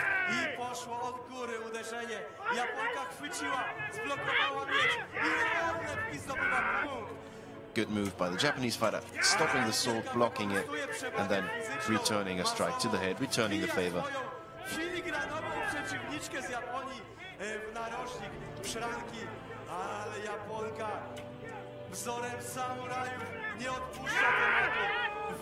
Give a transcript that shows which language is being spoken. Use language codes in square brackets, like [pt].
[pl] I poszło od góry uderzenie. Japonka chwyciła, zblokowała miecz i zdobywa punkt. [en] Good move by the Japanese fighter, stopping the sword, blocking it, and then returning a strike to the head, returning the favor. [pl] Filigranową przeciwniczkę z Japonii w narożnik, w szranki, ale Japonka wzorem samurajów nie odpuszcza tematu.